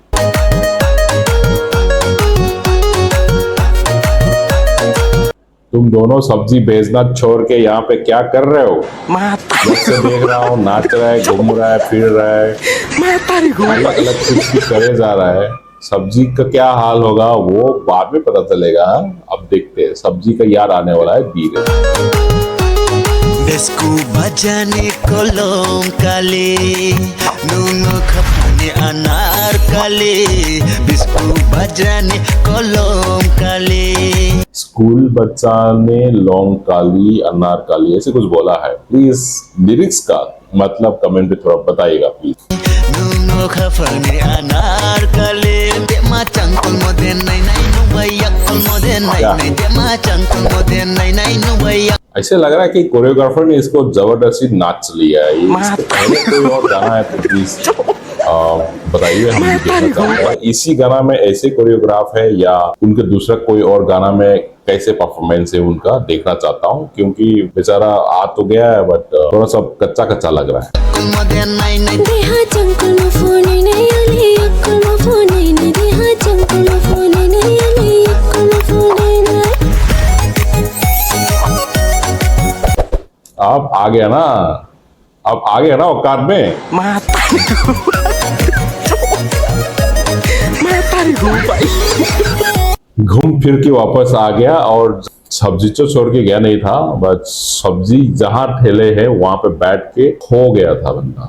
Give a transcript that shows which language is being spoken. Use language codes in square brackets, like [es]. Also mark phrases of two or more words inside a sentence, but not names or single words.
[hi] तुम दोनों सब्जी बेचना छोड़ के यहाँ पे क्या कर रहे हो? Mata. जब से देख रहा हूँ नाच रहा है, घूम रहा है, फिर रहा है, Mata रे गुरु अलग भाई। अलग कुछ करे जा रहा है। सब्जी का क्या हाल होगा वो बाद में पता चलेगा। अब देखते हैं, सब्जी का यार आने वाला है धीरे। [trk] Desku bajane kolong kali Nungu khapane anar kali Bisku bajane kolong kali [hi] स्कूल बच्चा ने लौंग काली अनार काली ऐसे कुछ बोला है। [en] please lyrics [hi] का मतलब कमेंट पे थोड़ा बताइएगा प्लीज। [trk] Nungu khapane anar kali Dema changkul moden nai nai nubayak kol moden nai [hi] क्या? [trk] nai Dema changkul moden nai nai nubayak [hi] ऐसे लग रहा है कि कोरियोग्राफर ने इसको जबरदस्ती नाच लिया है। इसके पहले कोई और गाना है तो प्लीज बताइए, हम भी देखना चाहते हैं। इसी गाना में ऐसे कोरियोग्राफ है या उनके दूसरा कोई और गाना में कैसे परफॉर्मेंस है उनका देखना चाहता हूँ, क्योंकि बेचारा आ तो गया है बट थोड़ा सा कच्चा कच्चा लग रहा है। [trk] kol moden nai nai deha jangkul no phone nai ali akul no phone nai deha jangkul no phone nai ali akul no phone nai [hi] अब आ गया ना, अब आ गया ना औकात में। Mata रे गुरु Mata रे गुरु भाई। घूम फिर के वापस आ गया और सब्जी तो छोड़ के गया नहीं था, बट सब्जी जहां ठेले है वहां पे बैठ के खो गया था बंदा।